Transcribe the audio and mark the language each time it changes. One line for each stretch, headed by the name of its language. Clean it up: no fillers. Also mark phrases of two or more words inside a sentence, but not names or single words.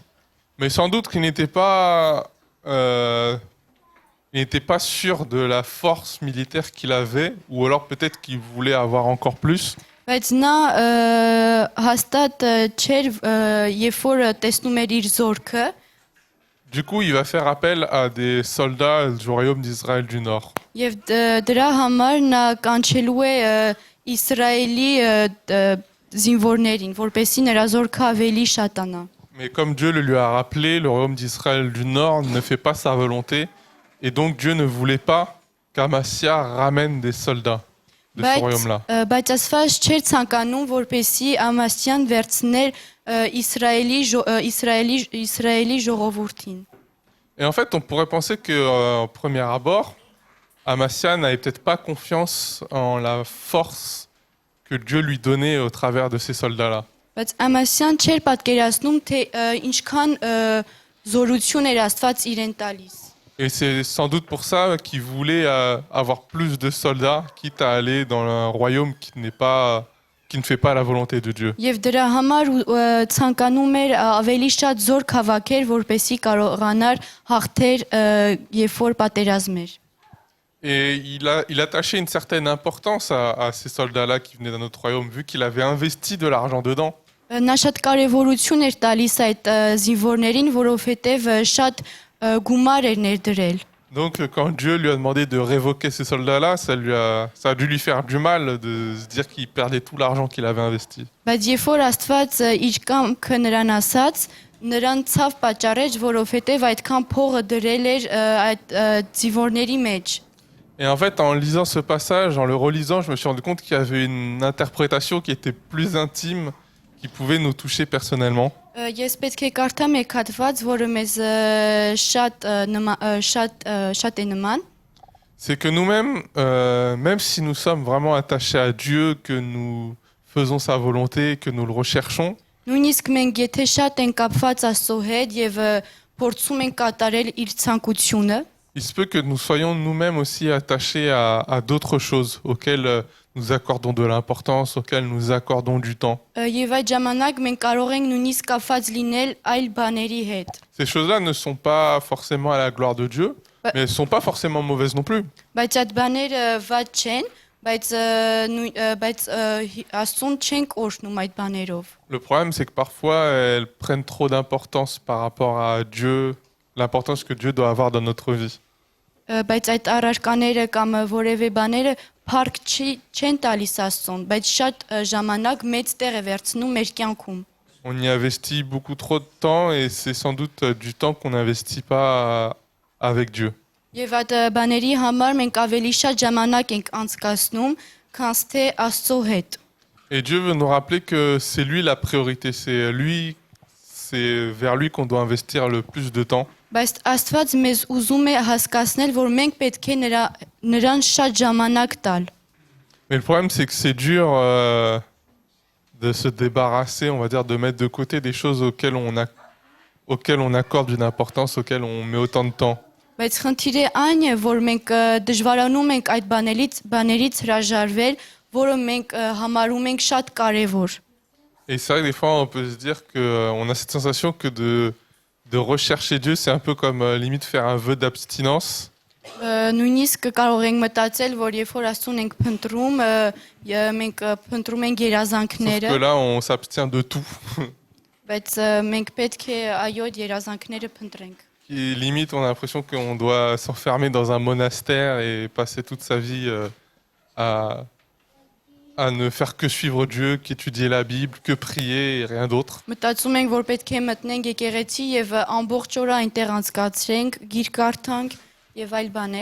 French: Mais sans doute qu'il il n'était pas sûr de la force militaire qu'il avait, ou alors peut-être qu'il voulait avoir encore plus.
Armenian: բայց նա հաստատ չէր, երբ որ տեսնում էր իր զորքը,
French: Du coup, il va faire appel à des soldats du royaume d'Israël du Nord.
Armenian: եւ դրա համար նա կանչելու է Իսրայելի զինվորներին, որպեսի նրա զորքը ավելի շատանա։
French: Mais comme Dieu le lui a rappelé, le royaume d'Israël du Nord ne fait pas sa volonté, et donc Dieu ne voulait pas qu'Amassia ramène des soldats de ce royaume-là.
Armenian: Բայց Աստված չէր ցանկանում, որպեսի Ամասյան վերցներ Իսրայելի ժողովրդին։
French: Et en fait, on pourrait penser qu'au premier abord, Amassia n'avait peut-être pas confiance en la force que Dieu lui donnait au travers de ces soldats-là.
Armenian: Բայց Ամասյան չէր պատկերացնում, թե ինչքան զորություն էր Աստված իրեն տալիս։
French: Et c'est sans doute pour ça qu'il voulait avoir plus de soldats, quitte à aller dans un royaume qui ne fait pas la volonté de Dieu.
Armenian: Եվ դրա համար ցանկանում էր ավելի շատ զորք հավաքեր, որպեսի կարողանար հաղթեր, երբ որ պատերազմեր։
French: Et il attachait une certaine importance à ces soldats-là qui venaient d'un autre royaume, vu qu'il avait investi de l'argent dedans.
Armenian: Նա շատ կարևորություն էր տալիս այդ զինվորներին, որովհետև շատ գումար էր ներդրել։
French: Donc quand Dieu lui a demandé de révoquer ces soldats-là, ça a dû lui faire du mal de se dire qu'il perdait tout l'argent qu'il avait investi.
Armenian: Բայց երբ որ Աստված իր կամքը նրան ասաց, նրան ցավ պատճառեց, որովհետև այդքան փողը դրել էր այդ զինվորների մեջ։
French: Et en fait, en lisant ce passage, en le relisant, je me suis rendu compte qu'il y avait une interprétation qui était plus intime, qui pouvait nous toucher personnellement.
Armenian: Ես պետք է կարդամ એક հատված, որը մեզ շատ է նման։
French: C'est que nous-mêmes, même si nous sommes vraiment attachés à Dieu, que nous faisons sa volonté, que nous le recherchons,
Armenian: Նույնիսկ մենք եթե շատ ենք կապված Աստծո հետ եւ փորձում ենք կատարել իր ցանկությունը,
French: il se peut que nous soyons nous-mêmes aussi attachés à d'autres choses auxquelles nous accordons de l'importance, auxquelles nous accordons du temps.
Armenian: եւ այդ ժամանակ մենք կարող ենք նույնիսկ կապված լինել այլ բաների հետ։
French: Ces choses-là ne sont pas forcément à la gloire de Dieu, mais elles ne sont pas forcément mauvaises non plus.
Armenian: Բայց այդ բաները վատ չեն, բայց Աստծուն չենք օրհնում այդ բաներով։
French: Le problème, c'est que parfois, elles prennent trop d'importance par rapport à Dieu, l'importance que Dieu doit avoir dans notre vie.
Armenian: Բայց այդ առարկաները կամ որևէ բաները փառք չեն տալիս Աստծուն, բայց շատ ժամանակ մեծ տեղ է վերցնում մեր կյանքում։
French: On y investit beaucoup trop de temps et c'est sans doute du temps qu'on n'investit pas avec Dieu.
Armenian: Եվ այդ բաների համար մենք ավելի շատ ժամանակ ենք անցկացնում, քան թե Աստծո հետ։
French: Et Dieu veut nous rappeler que c'est lui la priorité, c'est vers lui qu'on doit investir le plus de temps.
Armenian: Բայց Աստված մեզ ուզում է հասկացնել, որ մենք պետք է նրան շատ ժամանակ տալ։
French: Mais le problème, c'est que c'est dur de se débarrasser, on va dire, de mettre de côté des choses auxquelles on accorde une importance, auxquelles on met autant de temps.
Armenian: Բայց խնդիրը այն է, որ մենք դժվարանում ենք այդ բաներից հրաժարվել, որը մենք համարում ենք շատ կարևոր։
French: Et c'est vrai que des fois, on peut se dire qu'on a cette sensation que de rechercher Dieu, c'est un peu comme limite faire un vœu d'abstinence.
Armenian: Նույնիսկ կարող ենք մտածել, որ երբ որ Աստծուն ենք փնտրում, մենք փնտրում ենք
French: Sauf
Armenian: երազանքները,
French: que là, on s'abstient de tout.
Armenian: բայց մենք պետք է այո երազանքները փնտրենք։
French: Et limite, on a l'impression qu'on doit s'enfermer dans un monastère et passer toute sa vie à ne faire que suivre Dieu, qu'étudier la Bible, que prier et rien d'autre.
Armenian: Մտածում ենք, որ պետք է մտնենք եկեղեցի եւ ամբողջ օրը այնտեղ անցկացրենք, գիրք կարդանք եւ այլ բաներ։